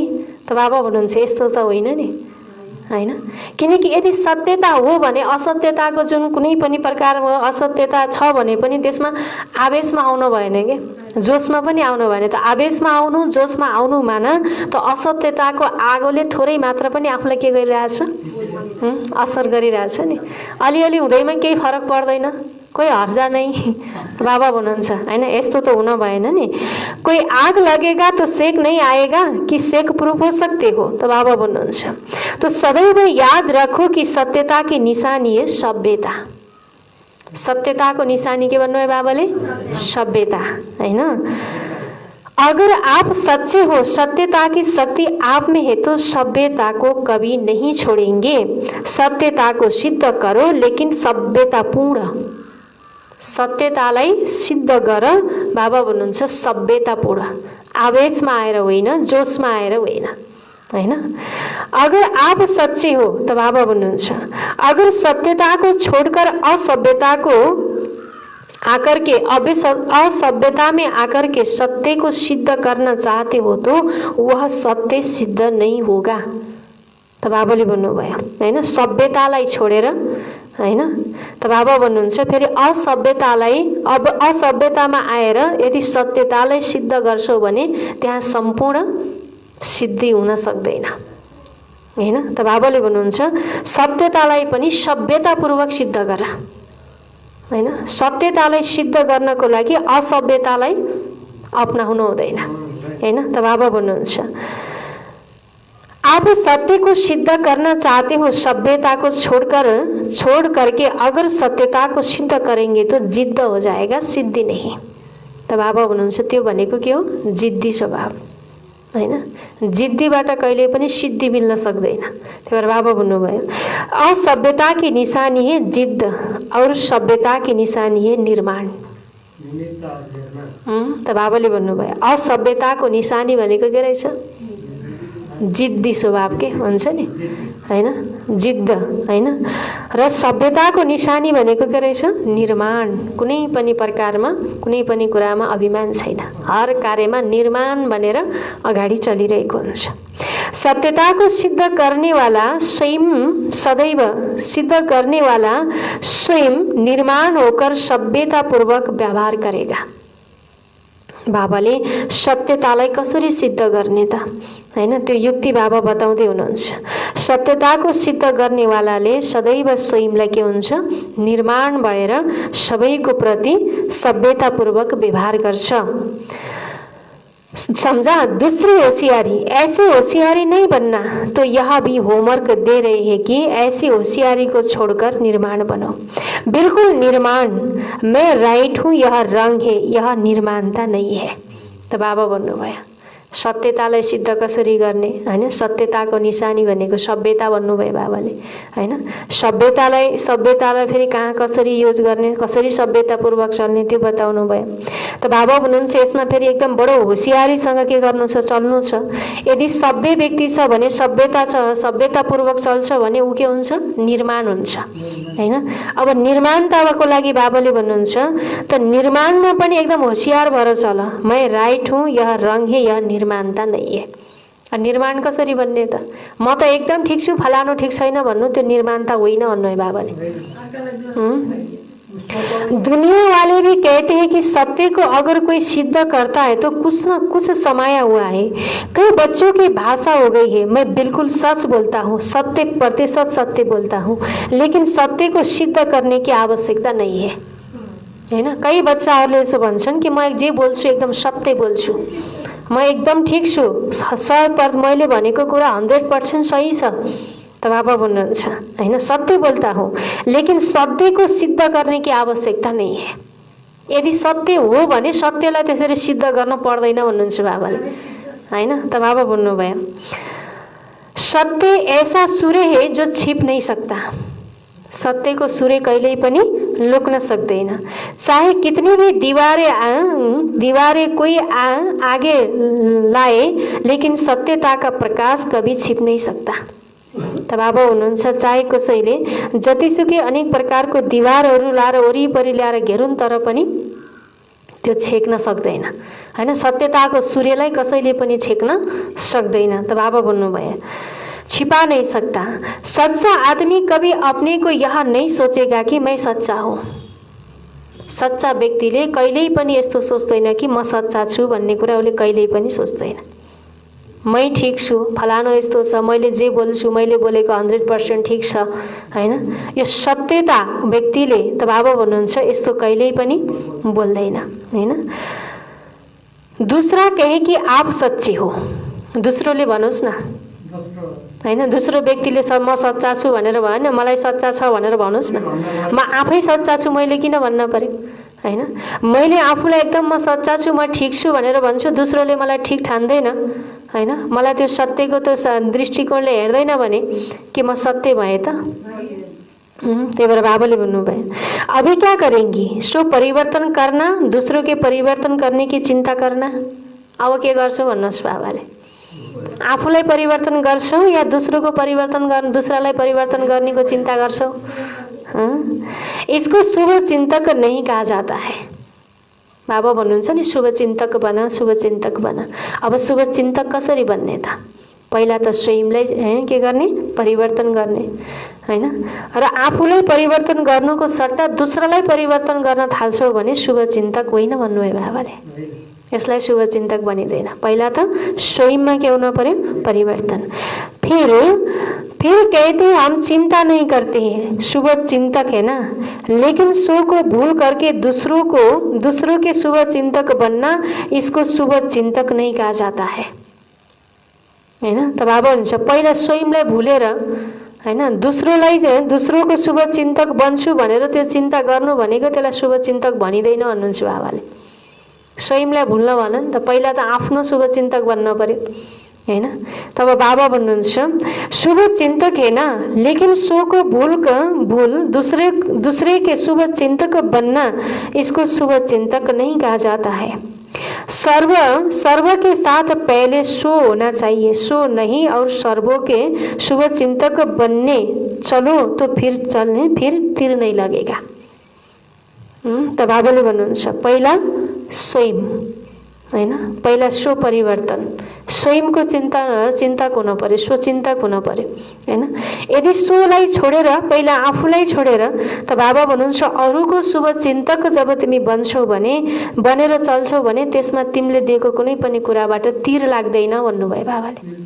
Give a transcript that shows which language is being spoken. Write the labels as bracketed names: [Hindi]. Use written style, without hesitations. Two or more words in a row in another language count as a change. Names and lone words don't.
[Nepali] त बाबा भन्नुहुन्छ यस्तो त होइन नि हैन, किनकि यदि सत्यता हो भने असत्यताको जुन कुनै पनि प्रकारमा असत्यता छ भने पनि त्यसमा आवेशमा आउनु भएन के, जोशमा पनि आउनु भएन। त आवेशमा आउनु जोशमा आउनु मान त असत्यताको आगोले थोरै मात्र पनि आफूलाई के गरिरहेछ? असर गरिरहेछ नि। अलिअलि हुँदैमा केही फरक पर्दैन, कोही हर्जा नै। बाबा भन्नुहुन्छ हैन यस्तो त हुन भएन नि। [Hindi] कोई आग लगेगा तो सेक नहीं आएगा कि सेक प्रूफ हो सकते हो? [Nepali] त बाबा भन्नुहुन्छ [Hindi] तो सदैव याद रखो कि सत्यता की निशानी है सभ्यता। [Nepali] सत्यताको निशानी के भन्नुभयो बाबाले? सभ्यता हैन। [Hindi] अगर आप सच्चे हो, सत्यता की शक्ति आप में है तो सभ्यता को कभी नहीं छोड़ेंगे। सत्यता को सिद्ध करो लेकिन सभ्यता पूर्ण। [Nepali] सत्यतालाई सिद्ध गर बाबा भन्नुहुन्छ सभ्यतापूर्ण, आवेशमा आएर होइन, जोशमा आएर होइन हैन। [Hindi] अगर आप सच्चे हो [Nepali] त बाबा भन्नुहुन्छ [Hindi] अगर सत्यता को छोड़कर असभ्यता को आकर के असभ्यता में आकर के सत्य को सिद्ध करना चाहते हो तो वह सत्य सिद्ध नहीं होगा। [Nepali] त बाबाले भन्नुभयो हैन, सभ्यतालाई छोडेर हैन, त बाबा भन्नुहुन्छ फेरि असभ्यतालाई, अब असभ्यतामा आएर यदि सत्यतालाई सिद्ध गर्छौ भने त्यहाँ सम्पूर्ण सिद्धि हुन सक्दैन हैन। त बाबाले भन्नुहुन्छ सत्यतालाई पनि सभ्यतापूर्वक सिद्ध गर हैन। सत्यतालाई सिद्ध गर्नको लागि असभ्यतालाई अपनाउनु हुँदैन हैन। त बाबा भन्नुहुन्छ [Hindi] आप सत्य को सिद्ध करना चाहते हो, सभ्यता को छोड़ करके अगर सत्यता को सिद्ध करेंगे तो जिद्द हो जाएगा, सिद्धि नहीं। [Nepali] त बाबा भन्नुहुन्छ त्यो भनेको के हो, जिद्दी स्वभाव हैन। जिद्दीबाट कहिले पनि सिद्धि मिल्न सक्दैन। त्यही भएर बाबा भन्नुभयो [Hindi] असभ्यता की निशानी है जिद्द और सभ्यता की निशानी है निर्माण। [Nepali] त बाबाले भन्नुभयो असभ्यताको निशानी भनेको के रहेछ, जिद्दी स्वभाव के हुन्छ नि हैन, जिद्द हैन। र सभ्यताको निशानी भनेको के रहेछ, निर्माण। कुनै पनि प्रकारमा कुनै पनि कुरामा अभिमान छैन, हर कार्यमा निर्माण भनेर अगाडि चलिरहेको हुन्छ। [Hindi] सत्यता को सिद्ध करने वाला स्वयं सदैव सिद्ध करने वाला स्वयं निर्माण होकर सभ्यता पूर्वक व्यवहार करेगा। [Nepali] बाबाले सत्यतालाई कसरी सिद्ध गर्ने त हैन, त्यो युक्ति बाबा बताउँदै हुनुहुन्छ। सत्यताको सिद्ध गर्नेवालाले सदैव स्वयंलाई के हुन्छ, निर्माण भएर सबैको प्रति सभ्यतापूर्वक व्यवहार गर्छ। [Hindi] समझा, दूसरी होशियारी, ऐसे होशियारी नहीं बनना। तो यह भी होमवर्क दे रहे हैं कि ऐसी होशियारी को छोड़कर निर्माण बनो। बिल्कुल निर्माण, मैं राइट हूँ यह रंग है, यह निर्माणता नहीं है। [Nepali] त बाबा भन्नुभयो सत्यतालाई सिद्ध कसरी गर्ने हैन, सत्यताको निशानी भनेको सभ्यता भन्नुभयो बाबाले हैन। सभ्यतालाई फेरि कहाँ कसरी युज गर्ने, कसरी सभ्यतापूर्वक चल्ने त्यो बताउनु भयो। त बाबा भन्नुहुन्छ यसमा फेरि एकदम बडो होशियारीसँग के गर्नु छ, चल्नु छ। यदि सभ्य व्यक्ति छ भने सभ्यता छ, सभ्यतापूर्वक चल्छ भने ऊ के हुन्छ, निर्माण हुन्छ हैन। अब निर्माणताको लागि बाबाले भन्नुहुन्छ त निर्माणमा पनि एकदम होशियार भएर चल। [Hindi] मैं राइट हूँ यह रंग है, यह निर्माणता नहीं है। [Nepali] निर्माण कसरी भन्ने त, म त एकदम ठिक छु फलानु ठिक छैन भन्नु त्यो निर्माणता होइन भन्नु है बाबाले। [Hindi] दुनिया वाले भी कहते हैं कि सत्य को अगर कोई सिद्ध करता है तो कुछ न कुछ समाया हुआ है। कई बच्चों की भाषा हो गई है, मैं बिल्कुल सच बोलता हूँ, 70% सत्य बोलता हूँ, लेकिन सत्य को सिद्ध करने की आवश्यकता नहीं है हैन। [Nepali] कई बच्चाहरूले यसो भन्छन् कि म जे बोल्छु एकदम सत्य बोल्छु, म एकदम ठिक छु, 100% मैले भनेको कुरा 100% सही छ। त बाबा भन्नुहुन्छ हैन, [Hindi] सत्य बोलता हूँ लेकिन सत्य को सिद्ध करने की आवश्यकता नहीं है। [Nepali] यदि सत्य हो भने सत्यलाई त्यसरी सिद्ध गर्न पर्दैन भन्नुहुन्छ बाबाले हैन। त बाबा भन्नुभयो [Hindi] सत्य ऐसा सूर्य है जो छिप नहीं सकता। [Nepali] सत्यको सूर्य कहिल्यै पनि लुक्न सक्दैन, [Hindi] चाहे कितनी भी दीवारें कोई आगे लाए, लेकिन सत्यता का प्रकाश कभी छिप नहीं सकता। [Nepali] त बाबा हुनुहुन्छ चाहे कसैले जतिसुकै अनेक प्रकारको दिवारहरू लाएर वरिपरि ल्याएर घेरुन् तर पनि त्यो छेक्न सक्दैन हैन। सत्यताको सूर्यलाई कसैले पनि छेक्न सक्दैन। त बाबा भन्नुभयो [Hindi] छिपा नहीं सकता। सच्चा आदमी कभी अपने को यह नहीं सोचेगा कि मैं सच्चा हूँ। [Nepali] सच्चा व्यक्तिले कहिल्यै पनि यस्तो सोच्दैन कि म सच्चा छु भन्ने कुरा उसले कहिल्यै पनि सोच्दैन। मै ठिक छु, फलानो यस्तो छ, मैले जे बोल्छु मैले बोलेको 100% ठिक छ हैन। यो सत्यता व्यक्तिले त बाबा भन्नुहुन्छ यस्तो कहिल्यै पनि बोल्दैन हैन। [Hindi] दूसरा कहे कि आप सच्चे हो, [Nepali] दोस्रोले भनोस् न हैन। दोस्रो व्यक्तिले म सच्चा छु भनेर भएन, मलाई सच्चा छ भनेर भन्नुहोस् न। म आफै सच्चा छु मैले किन भन्न पर्यो हैन। मैले आफूलाई एकदम म सच्चा छु, म ठिक छु भनेर भन्छु, दोस्रोले मलाई ठिक ठान्दैन हैन। मलाई त्यो सत्यको त दृष्टिकोणले हेर्दैन भने कि म सत्य भए त। त्यही भएर बाबाले भन्नुभयो [Hindi] अभी क्या करेंगी, सो परिवर्तन करना, दूसरों के परिवर्तन करने की चिंता करना। [Nepali] अब के गर्छौ भन्नुहोस् बाबाले, आफूलाई परिवर्तन गर्छौ या दोस्रोको परिवर्तन गर्न, दूसरालाई परिवर्तन गर्नेको चिन्ता गर्छौ। [Hindi] इसको शुभ चिन्तक नहीं कहा जाता है। [Nepali] बाबा भन्नुहुन्छ नि शुभ चिन्तक बना, शुभ चिन्तक बना। अब शुभ चिन्तक कसरी बन्ने त पहिला त स्वयंलाई के गर्ने, परिवर्तन गर्ने हैन। र आफूलाई परिवर्तन गर्नुको सट्टा दुसरालाई परिवर्तन गर्न थाल्छौ भने शुभचिन्तक होइन भन्नुभयो बाबाले। यसलाई शुभचिन्तक बनिँदैन। पहिला त स्वयंमा के हुनु पर्यो, परिवर्तन। [Hindi] फिर कहते हैं हम चिंता नहीं करते हैं, शुभ चिंतक है ना, लेकिन सो को भूल करके दूसरों के शुभ चिंतक बनना, इसको शुभ चिंतक नहीं कहा जाता है हैन। [Nepali] त बाबा हुन्छ पहिला स्वयंलाई भुलेर हैन दोस्रोको शुभ चिन्तक बन्छु भनेर त्यो चिन्ता गर्नु भनेको त्यसलाई शुभ चिन्तक भनिँदैन भन्नुहुन्छ बाबाले। स्वयंलाई भुल्न भन नि त, पहिला त आफ्नो शुभ चिन्तक बन्न पर्यो हैन। तब बाबा भन्नुहुन्छ [Hindi] शुभ चिन्तक है ना, लेकिन सो को भूल दूसरे के शुभ चिन्तक बनना, इसको शुभ चिन्तक नहीं कहा जाता है। सर्व के साथ पहले सो होना चाहिए, सो नहीं और सर्वों के शुभ चिंतक बनने चलो तो फिर तिर नहीं लगेगा। [Nepali] त बाबाले भन्नुहुन्छ पहिला स्वयं हैन, पहिला स्व परिवर्तन, स्वयंको चिन्तक हुन पर्यो, स्वचिन्तक हुन पर्यो हैन। यदि सोलाई छोडेर पहिला आफूलाई छोडेर त बाबा भन्नुहुन्छ अरूको शुभ चिन्तक जब तिमी बन्छौ भने, बनेर चल्छौ भने त्यसमा तिमीले दिएको कुनै पनि कुराबाट तिर लाग्दैन भन्नुभयो बाबाले।